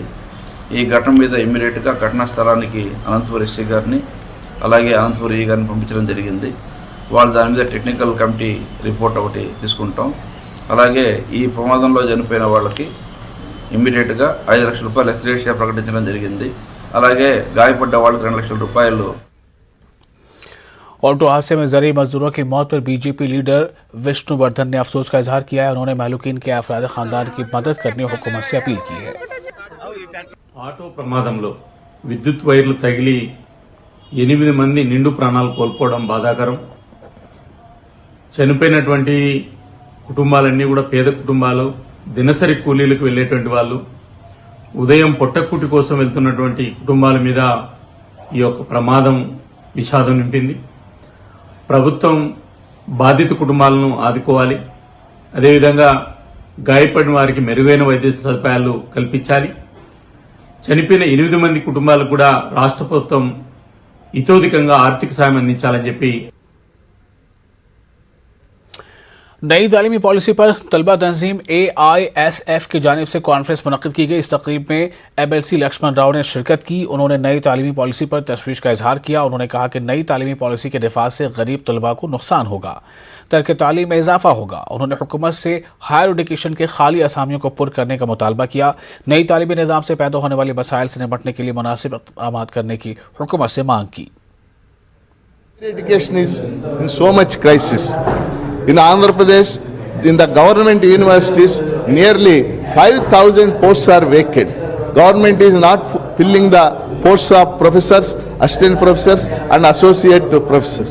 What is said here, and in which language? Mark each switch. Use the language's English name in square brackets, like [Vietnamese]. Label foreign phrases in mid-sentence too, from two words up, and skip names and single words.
[Telugu] ఈ ఘటన మీద ఇమ్మీడియట్గా ఘటనా స్థలానికి అనంతపురం ఎస్సీ గారిని అలాగే అనంతపురం ఈ గారిని పంపించడం జరిగింది. వాళ్ళు దాని మీద [English] technical committee report [Telugu] ఒకటి తీసుకుంటాం. అలాగే ఈ ప్రమాదంలో చనిపోయిన వాళ్ళకి ఇమ్మీడియట్గా 5 లక్షల రూపాయలు ఎక్స్గ్రేషియా ప్రకటించడం జరిగింది. అలాగే గాయపడ్డ వాళ్ళకి 2 లక్షల రూపాయలు. [Urdu] آٹو حادثے میں زرعی مزدوروں کی موت پر بی جے پی لیڈر وشنو وردھن نے افسوس کا اظہار کیا ہے. انہوں نے مہلوکین کے افراد خاندان کی مدد کرنے حکومت سے اپیل کی ہے. [Telugu] ఆటో ప్రమాదంలో విద్యుత్ వైర్లు తగిలి 8 మంది నిండు ప్రాణాలు కోల్పోవడం బాధాకరం. చనిపోయినటువంటి కుటుంబాలన్నీ కూడా పేద కుటుంబాలు, దినసరి కూలీలకు వెళ్లేటువంటి వాళ్ళు, ఉదయం పొట్టకూటి కోసం వెళ్తున్నటువంటి కుటుంబాల మీద ఈ యొక్క ప్రమాదం విషాదం నింపింది. ప్రభుత్వం బాధిత కుటుంబాలను ఆదుకోవాలి. అదేవిధంగా గాయపడిన వారికి మెరుగైన వైద్య సదుపాయాలు కల్పించాలి. చనిపోయిన 8 మంది కుటుంబాలకు కూడా రాష్ట్ర ప్రభుత్వం ఇతోధికంగా ఆర్థిక సాయం అందించాలని చెప్పి. [Urdu] نئی تعلیمی پالیسی پر طلبہ تنظیم AISF کی جانب سے کانفرنس منعقد کی گئی. اس تقریب میں MLC لکشمن راؤ نے شرکت کی۔ انہوں نے نئی تعلیمی پالیسی پر تشویش کا اظہار کیا. انہوں نے کہا کہ نئی تعلیمی پالیسی کے نفاذ سے غریب طلبہ کو نقصان ہوگا، ترک تعلیم میں اضافہ ہوگا. انہوں نے حکومت سے [English] higher education [Urdu] کے خالی اسامیوں کو پر کرنے کا مطالبہ کیا. نئی تعلیمی نظام سے پیدا ہونے والے مسائل سے نمٹنے کے لیے مناسب اقدام کرنے کی حکومت سے مانگ کی. [English] Education is in so much crisis. In Andhra Pradesh, in the government universities, nearly 5,000 posts are vacant. Government is not filling the posts of professors, assistant professors and associate professors.